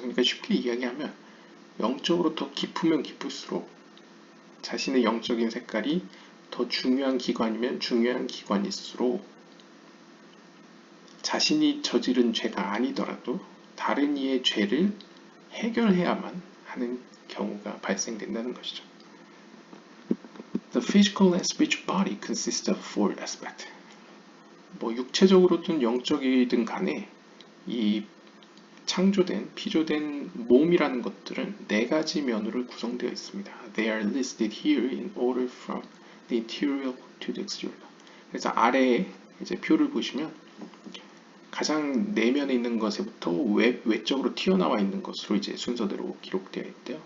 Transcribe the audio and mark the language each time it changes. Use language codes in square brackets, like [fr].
[ko] 그러니까 쉽게 이야기하면 영적으로 더 깊으면 깊을수록 자신의 영적인 색깔이 더 중요한 기관이면 중요한 기관일수록 자신이 저지른 죄가 아니더라도 다른 이의 죄를 해결해야만 하는 경우가 발생된다는 것이죠. [en] The physical and spiritual body consists of four aspects. [ko] 뭐 육체적으로든 영적이든 간에 이 창조된, 피조된 몸이라는 것들은 네 가지 면으로 구성되어 있습니다. [en] They are listed here in order from the interior to the exterior. [ko] 그래서 아래에 이제 표를 보시면 가장 내면에 있는 것에부터 외적으로 튀어나와 있는 것으로 이제 순서대로 기록되어 있대요.